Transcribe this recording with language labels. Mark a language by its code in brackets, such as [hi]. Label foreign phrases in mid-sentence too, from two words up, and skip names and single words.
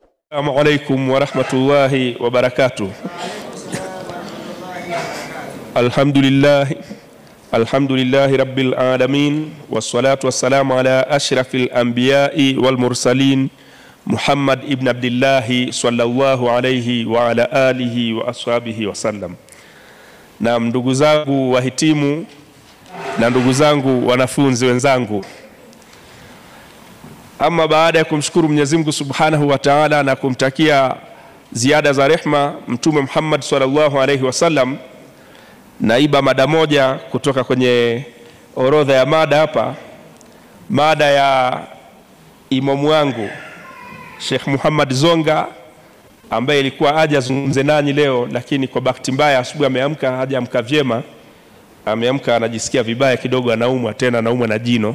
[ar] السلام عليكم ورحمة الله وبركاته الحمد لله رب العالمين والصلاة والسلام على أشرف الأنبياء والمرسلين محمد بن عبد الله صلى الله عليه وعلى آله وأصحابه وسلم. [sw] Na ndugu zangu wahitimu na ndugu zangu wanafunzi wenzangu, ama baada ya kumshukuru [ar] Mwenyezi Mungu Subhanahu wa Ta'ala [sw] na kumtakia ziada za rehma Mtume Muhammad [ar] صلى الله عليه وسلم, [sw] naiba mada moja kutoka kwenye orodha ya mada hapa, mada ya imamu wangu Sheikh Muhammad Zonga, ambaye ilikuwa aje azungumze nanyi leo, lakini kwa bahati mbaya asubuhi ameamka hajaamka vyema, ameamka anajisikia vibaya kidogo, anaumwa na jino.